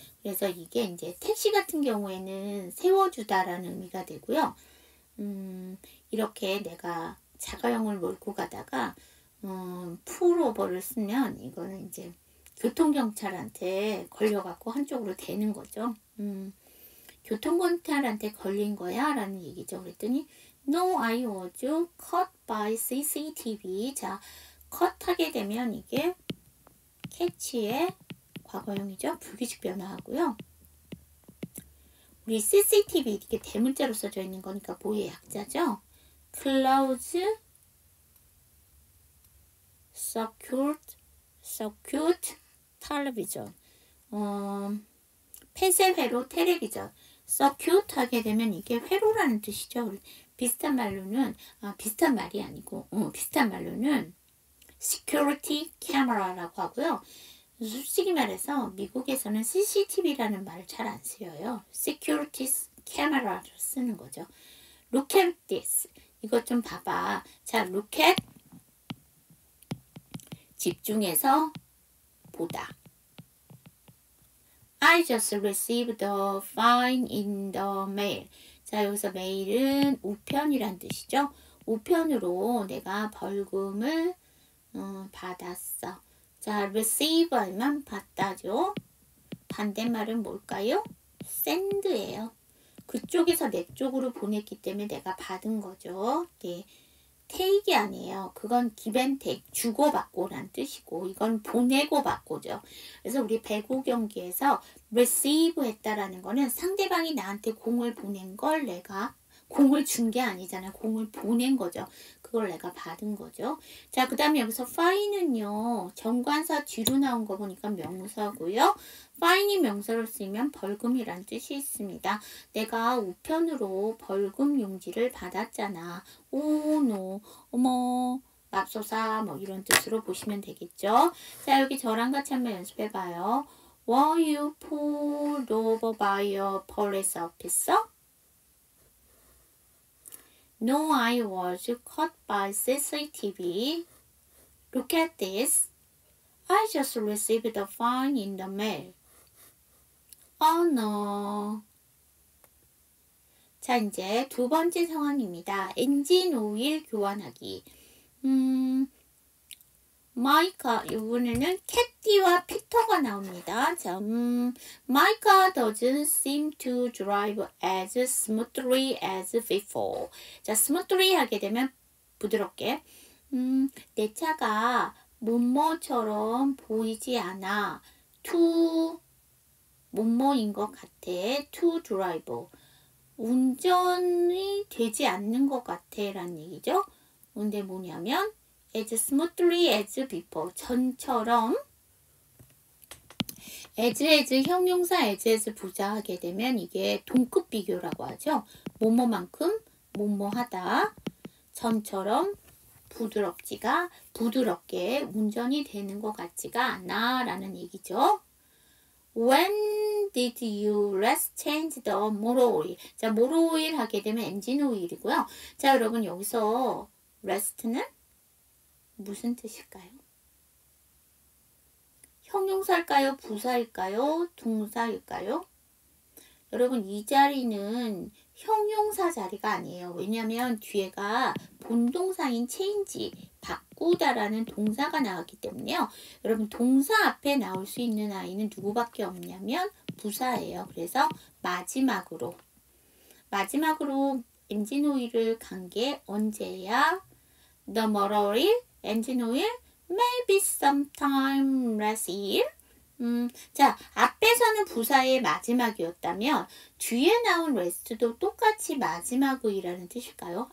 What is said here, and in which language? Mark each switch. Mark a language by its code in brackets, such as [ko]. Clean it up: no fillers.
[ko] 그래서 이게 이제 택시 같은 경우에는 세워주다라는 의미가 되고요. 이렇게 내가 자가용을 몰고 가다가 풀오버를 쓰면 이거는 이제 교통경찰한테 걸려갖고 한쪽으로 대는 거죠. 교통경찰한테 걸린 거야 라는 얘기죠. 그랬더니 [en] No, I was caught by CCTV. [ko] 자, cut 하게 되면 이게 catch의 과거형이죠. 불규칙 변화하고요. 우리 CCTV 이렇게 대문자로 써져 있는 거니까 뭐의 약자죠? [en] Close Circuit Television. [ko] 폐쇄회로 텔레비전. 서큐트 하게 되면 이게 회로라는 뜻이죠. 비슷한 말로는 비슷한 말이 아니고 비슷한 말로는 security camera라고 하고요. 솔직히 말해서 미국에서는 CCTV라는 말을 잘 안 쓰여요. security camera를 쓰는 거죠. [en] Look at this. [ko] 이것 좀 봐봐. 자, look at 집중해서 보다. [en] I just received the fine in the mail. [ko] 자, 여기서 메일은 우편이란 뜻이죠. 우편으로 내가 벌금을 받았어. 자, receive 하면 받다죠. 반대말은 뭘까요? send예요. 그쪽에서 내 쪽으로 보냈기 때문에 내가 받은 거죠. 네. take이 아니에요. 그건 [en] give and take, [ko] 주고받고란 뜻이고 이건 보내고 받고죠. 그래서 우리 배구 경기에서 receive 했다라는 거는 상대방이 나한테 공을 보낸 걸 내가 공을 준 게 아니잖아요. 공을 보낸 거죠. 그걸 내가 받은 거죠. 자, 그 다음에 여기서 fine은요. 정관사 뒤로 나온 거 보니까 명사고요. fine이 명사로 쓰이면 벌금이란 뜻이 있습니다. 내가 우편으로 벌금 용지를 받았잖아. 오, 노, 어머, 맙소사 뭐 이런 뜻으로 보시면 되겠죠. 자, 여기 저랑 같이 한번 연습해봐요. [en] Were you pulled over by a police officer? No, I was caught by CCTV. Look at this. I just received a fine in the mail. Oh no. [ko] 자, 이제 두 번째 상황입니다. 엔진 오일 교환하기. 마이카, 이번에는 캣티와 피터가 나옵니다. [en] 자, My car doesn't seem to drive as smoothly as before. [ko] 자, smoothly 하게 되면 부드럽게. 내 차가 뭐뭐처럼 보이지 않아. to 뭐뭐인 것 같아. to drive. 운전이 되지 않는 것 같아 라는 얘기죠. 근데 뭐냐면 [en] as smoothly as before. [ko] 전처럼 as 형용사 as 부사하게 되면 이게 동급 비교라고 하죠. 뭐뭐만큼 뭐뭐하다. 전처럼 부드럽게 운전이 되는 것 같지가 않아 라는 얘기죠. [en] When did you last change the motor oil? [ko] 자, motor oil 하게 되면 엔진 오일이고요. 자, 여러분 여기서 last는 무슨 뜻일까요? 형용사일까요? 부사일까요? 동사일까요? 여러분 이 자리는 형용사 자리가 아니에요. 왜냐하면 뒤에가 본동사인 change, 바꾸다라는 동사가 나왔기 때문에요. 여러분 동사 앞에 나올 수 있는 아이는 누구밖에 없냐면 부사예요. 그래서 마지막으로 엔진 오일을 간 게 언제야? [en] The motor oil, [ko] 엔진 오일, [en] maybe sometime last year. [ko] 자, 앞에서는 부사의 마지막이었다면 뒤에 나온 rest도 똑같이 마지막이라는 뜻일까요?